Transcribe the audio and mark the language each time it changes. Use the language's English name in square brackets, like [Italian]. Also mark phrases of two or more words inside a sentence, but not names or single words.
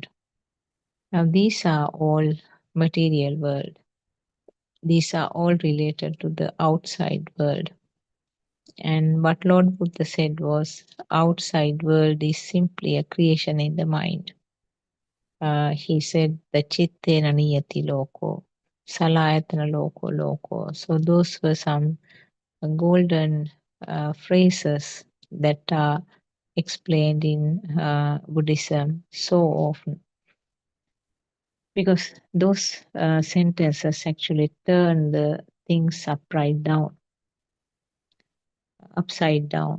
[English] Now these are all material world. These are all related to the outside world. And what Lord Buddha said was, outside world is simply a creation in the mind. He said, [Pali] the chittena niyati loko, salayatana loko loko. [English] So those were some golden phrases that are explained in Buddhism so often. Because those sentences actually turn the things upside down.